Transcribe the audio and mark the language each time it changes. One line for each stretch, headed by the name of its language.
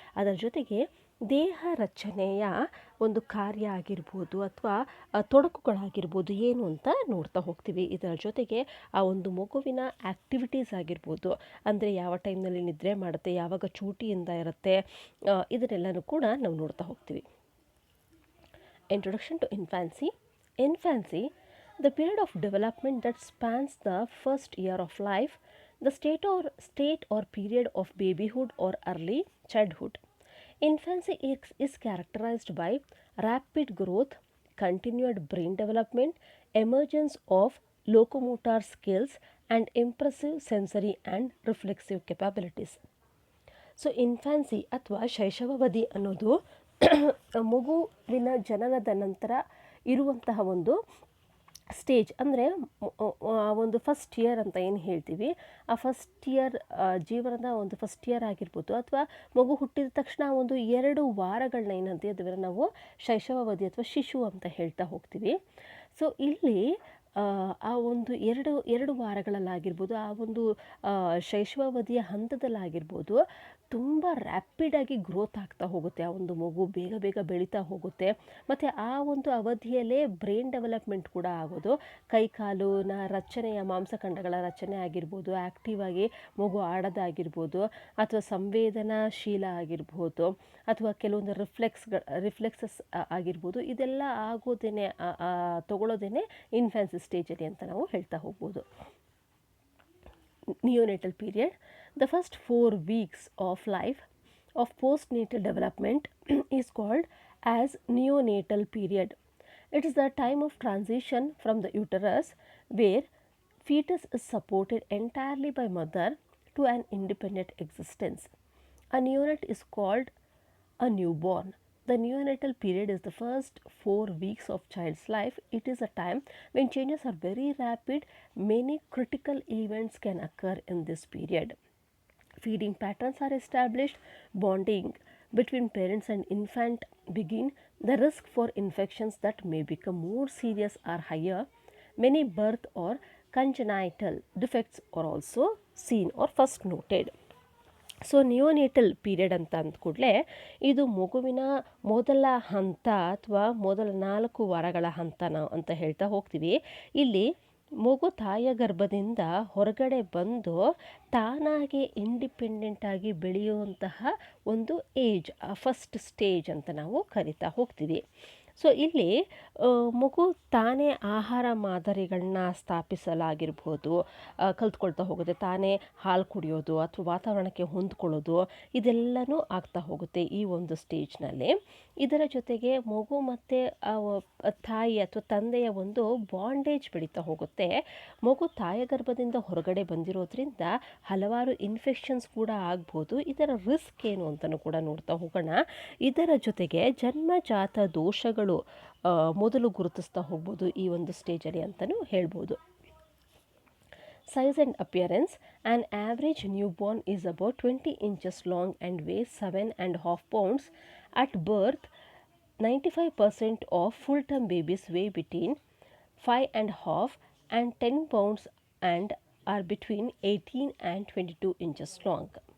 Kannada: ಅದರ ಜೊತೆಗೆ ದೇಹ ರಚನೆಯ ಒಂದು ಕಾರ್ಯ ಆಗಿರ್ಬೋದು, ಅಥವಾ ತೊಡಕುಗಳಾಗಿರ್ಬೋದು ಏನು ಅಂತ ನೋಡ್ತಾ ಹೋಗ್ತೀವಿ. ಇದರ ಜೊತೆಗೆ ಆ ಒಂದು ಮಗುವಿನ ಆ್ಯಕ್ಟಿವಿಟೀಸ್ ಆಗಿರ್ಬೋದು, ಅಂದರೆ ಯಾವ ಟೈಮ್ನಲ್ಲಿ ನಿದ್ರೆ ಮಾಡುತ್ತೆ, ಯಾವಾಗ ಚೂಟಿಯಿಂದ ಇರುತ್ತೆ, ಇದನ್ನೆಲ್ಲನೂ ಕೂಡ ನಾವು ನೋಡ್ತಾ ಹೋಗ್ತೀವಿ.
English: Introduction to infancy: infancy, the period of development that spans the first year of life, The state or period of babyhood or early childhood. Infancy is characterized by rapid growth, continued brain development, emergence of locomotor skills, and impressive sensory and reflexive capabilities.
Kannada: So infancy ಅಥವಾ ಶೈಶವಾವಧಿ ಅನ್ನೋದು ಮಗುವಿನ ಜನನದ ನಂತರ ಇರುವಂತಹ ಒಂದು stage. ಅಂದರೆ ಒಂದು first year ಅಂತ ಏನು ಹೇಳ್ತೀವಿ, ಆ ಫಸ್ಟ್ ಇಯರ್ ಜೀವನದ ಒಂದು ಫಸ್ಟ್ ಇಯರ್ ಆಗಿರ್ಬೋದು, ಅಥವಾ ಮಗು ಹುಟ್ಟಿದ ತಕ್ಷಣ ಒಂದು 2 ವಾರಗಳನ್ನ ಏನಂತೀವಿ ಅದನ್ನು ನಾವು ಶೈಶವಾವಧಿ ಅಥವಾ ಶಿಶು ಅಂತ ಹೇಳ್ತಾ ಹೋಗ್ತೀವಿ. ಸೊ ಇಲ್ಲಿ ಆ ಒಂದು ಎರಡು ವಾರಗಳಲ್ಲಾಗಿರ್ಬೋದು, ಆ ಒಂದು ಶೈಶವಾವಧಿಯ ಹಂತದಲ್ಲಾಗಿರ್ಬೋದು, ತುಂಬ ರ್ಯಾಪಿಡಾಗಿ ಗ್ರೋತ್ ಆಗ್ತಾ ಹೋಗುತ್ತೆ. ಆ ಒಂದು ಮಗು ಬೇಗ ಬೇಗ ಬೆಳೀತಾ ಹೋಗುತ್ತೆ. ಮತ್ತು ಆ ಒಂದು ಅವಧಿಯಲ್ಲೇ ಬ್ರೈನ್ ಡೆವಲಪ್ಮೆಂಟ್ ಕೂಡ ಆಗೋದು. ಕೈಕಾಲಿನ ರಚನೆಯ ಮಾಂಸಖಂಡಗಳ ರಚನೆ ಆಗಿರ್ಬೋದು, ಆ್ಯಕ್ಟಿವ್ ಆಗಿ ಮಗು ಆಡೋದಾಗಿರ್ಬೋದು, ಅಥವಾ ಸಂವೇದನಾಶೀಲ ಆಗಿರ್ಬೋದು, ಅಥವಾ ಕೆಲವೊಂದು ರಿಫ್ಲೆಕ್ಸಸ್ ಆಗಿರ್ಬೋದು. ಇದೆಲ್ಲ ಆಗೋದೇನೆ ತಗೊಳ್ಳೋದೇನೆ ಇನ್ಫ್ಯಾನ್ಸಿ ಸ್ಟೇಜಲ್ಲಿ ಅಂತ ನಾವು ಹೇಳ್ತಾ ಹೋಗ್ಬೋದು.
English: Neonatal period. The first 4 weeks of life of postnatal development is called as neonatal period. It is the time of transition from the uterus, where fetus is supported entirely by mother, to an independent existence. A neonate is called a newborn. The neonatal period is the first 4 weeks of child's life. It is a time when changes are very rapid. Many critical events can occur in this period. Feeding patterns are established. Bonding between parents and infant begin. The risk for infections that may become more serious are higher. Many birth or congenital defects are also seen or first noted.
Kannada: So neonatal period ಅಂತ ಅಂದ ಕೂಡಲೇ ಇದು ಮಗುವಿನ ಮೊದಲ ಹಂತ ಅಥವಾ ಮೊದಲ 4 ವಾರಗಳ ಹಂತ ನಾವು ಅಂತ ಹೇಳ್ತಾ ಹೋಗ್ತೀವಿ. ಇಲ್ಲಿ ಮಗು ತಾಯಿಯ ಗರ್ಭದಿಂದ ಹೊರಗಡೆ ಬಂದು ತಾನಾಗೆ ಇಂಡಿಪೆಂಡೆಂಟಾಗಿ ಬೆಳೆಯುವಂತಹ ಒಂದು ಏಜ್, ಫಸ್ಟ್ ಸ್ಟೇಜ್ ಅಂತ ನಾವು ಕರಿತಾ ಹೋಗ್ತೀವಿ. ಸೊ ಇಲ್ಲಿ ಮಗು ತಾನೇ ಆಹಾರ ಮಾದರಿಗಳನ್ನ ಸ್ಥಾಪಿಸಲಾಗಿರ್ಬೋದು, ಕಲ್ತ್ಕೊಳ್ತಾ ಹೋಗುತ್ತೆ. ತಾನೇ ಹಾಲು ಕುಡಿಯೋದು ಅಥವಾ ವಾತಾವರಣಕ್ಕೆ ಹೊಂದ್ಕೊಳ್ಳೋದು, ಇದೆಲ್ಲನೂ ಆಗ್ತಾ ಹೋಗುತ್ತೆ ಈ ಒಂದು ಸ್ಟೇಜ್ನಲ್ಲಿ. ಇದರ ಜೊತೆಗೆ ಮಗು ಮತ್ತು ತಾಯಿ ಅಥವಾ ತಂದೆಯ ಒಂದು ಬಾಂಡೇಜ್ ಬೆಳೀತಾ ಹೋಗುತ್ತೆ. ಮಗು ತಾಯಿಯ ಗರ್ಭದಿಂದ ಹೊರಗಡೆ ಬಂದಿರೋದ್ರಿಂದ ಹಲವಾರು ಇನ್ಫೆಕ್ಷನ್ಸ್ ಕೂಡ ಆಗ್ಬೋದು. ಇದರ ರಿಸ್ಕ್ ಏನು ಅಂತಲೂ ಕೂಡ ನೋಡ್ತಾ ಹೋಗೋಣ. ಇದರ ಜೊತೆಗೆ ಜನ್ಮಜಾತ ದೋಷಗಳು ಮೊದಲು ಗುರುತಿಸ್ತಾ ಹೋಗ್ಬೋದು ಈ ಒಂದು ಸ್ಟೇಜಲ್ಲಿ ಅಂತಲೂ ಹೇಳ್ಬೋದು.
English: Size and appearance. An average newborn is about 20 inches long and weighs 7.5 pounds. At birth, 95% of full-term babies weigh between 5.5 and 10 pounds and are between 18 and 22 inches long.